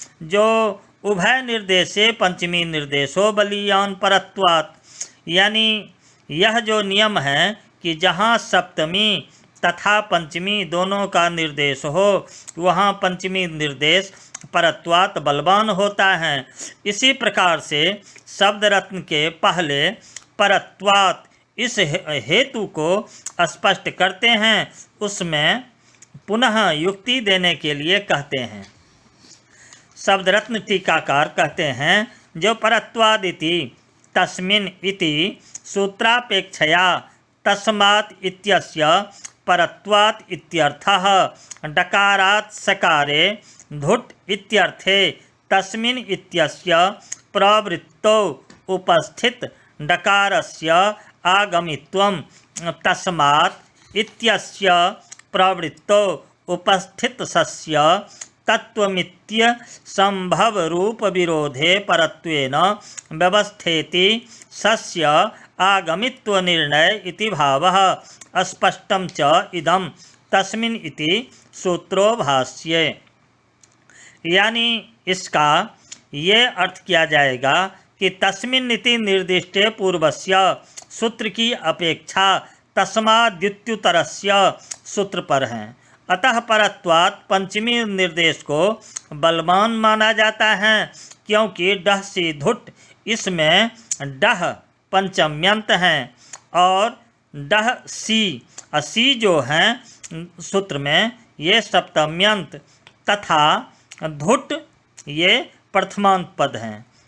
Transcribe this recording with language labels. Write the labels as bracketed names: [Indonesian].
[Hindi] जो [Sanskrit] उभय निर्देशे पंचमी निर्देशो बलीयान परत्वात्, [Hindi] यानी यह जो नियम है कि जहाँ सप्तमी तथा पंचमी दोनों का निर्देश हो वहाँ पंचमी निर्देश परत्वात् बलवान होता है। इसी प्रकार से शब्द रत्न के पहले परत्वात् इस हेतु को स्पष्ट करते हैं, उसमें पुनः युक्ति देने के लिए कहते हैं। शब्द रत्न टीकाकार कहते हैं, जो [Sanskrit] परत्वादिति तस्मिन् इति सूत्रापेक्षया तस्मात् इत्यस्य परत्वात् इत्यर्थः, डकारात् सकारे धुट् इत्यर्थे तस्मिन् इत्यस्य प्रवृत्तौ उपस्थित डकारस्य आगमित्वं तस्मात् इत्यस्य प्रवृत्तौ उपस्थित सस्य तत्वमित्य संभव रूप विरोधे परत्वेन व्यवस्थेति सस्य आगमित्व निर्णय इति भावः। स्पष्टं च इदं तस्मिन् इति सूत्रो भाष्ये। [Hindi] यानी इसका ये अर्थ किया जाएगा कि [Sanskrit] तस्मिन् इति निर्दिष्टे पूर्वस्य [Hindi] सूत्र की अपेक्षा [Sanskrit] तस्माद्युत्तरस्य [Hindi] सूत्र पर है। अतः परत्वात् पंचमी निर्देश को बलवान माना जाता है, क्योंकि डह सी धुट इसमें डह पंचम्यंत हैं और डह सी जो हैं सूत्र में ये सप्तम्यंत तथा धुट ये प्रथमांत पद हैं।